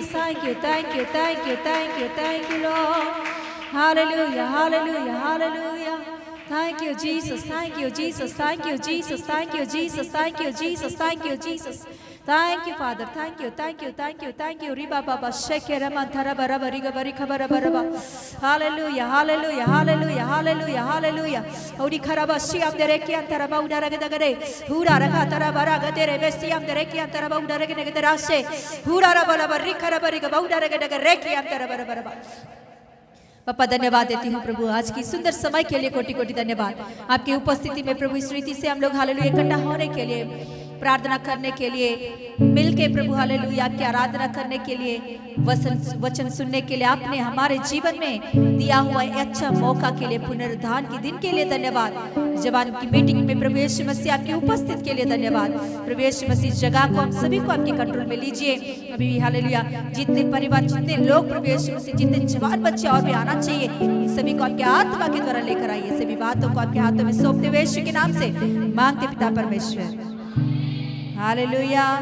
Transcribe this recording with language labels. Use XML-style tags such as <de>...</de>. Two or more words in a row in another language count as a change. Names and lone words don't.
<en>Thank you, thank you, thank you, thank you, thank you, Lord. Hallelujah, hallelujah, hallelujah. Thank you, Jesus. Thank you, Jesus. Thank you, Jesus. Thank you, Jesus. Thank you, Jesus. Thank you, Jesus. Thank you, Father. Thank you, thank you, thank you, thank you. Riba baba shekera mantara bara bari gabari khabara bara ba. Hallelujah, hallelujah, hallelujah, hallelujah, hallelujah. Uri kharaba shiam dere ki antara ba udara gada gade. Hura rakha tara bara gade re bestiam dere ki antara ba udara gade gade rashe. Hura ra bala bari khara bari gaba udara gade gade re ki antara bara bara ba.</en> <hi>पापा धन्यवाद देती हूँ प्रभु आज की सुंदर समय के लिए कोटि कोटि धन्यवाद आपकी उपस्थिति में प्रभु इस रीति से हम लोग हालेलुया इकट्ठा होने के लिए प्रार्थना करने के लिए मिलके प्रभु हालेलुया आपकी आराधना करने के लिए वचन सुनने के लिए आपने हमारे जीवन में दिया हुआ अच्छा मौका के लिए पुनरुद्धान के दिन के लिए धन्यवाद जवान की मीटिंग में प्रभु यीशु मसीह आपकी उपस्थिति के लिए धन्यवाद प्रभु यीशु मसीह जगह को हम सभी को आपके कंट्रोल में लीजिए अभी भी हालेलुया जितने परिवार जितने लोग प्रभु यीशु मसीह जितने जवान बच्चे और भी आना चाहिए इन सभी को आपके आत्मा के द्वारा लेकर आइए सभी बातों को आपके हाथों में सौंपते हुए यीशु के नाम से मांगते पिता परमेश्वर हालेलुया</hi>